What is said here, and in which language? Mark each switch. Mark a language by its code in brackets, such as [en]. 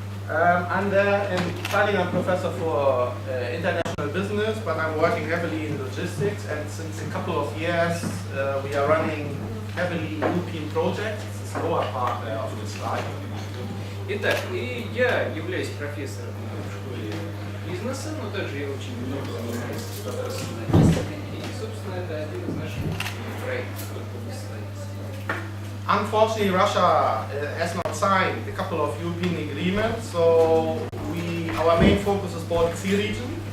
[en] And in Tallinn I'm professor for international business, but I'm working heavily in logistics, and since a couple of years we are running heavily European projects. It's the lower part of the slide. [ru] Итак, и я являюсь профессором в школе бизнеса, но также я очень много занимаюсь вопросами логистики, и, собственно, это один из наших проектов в области логистики. [en] Unfortunately, Russia has not signed a couple of European agreements, so our main focus is Baltic Sea region.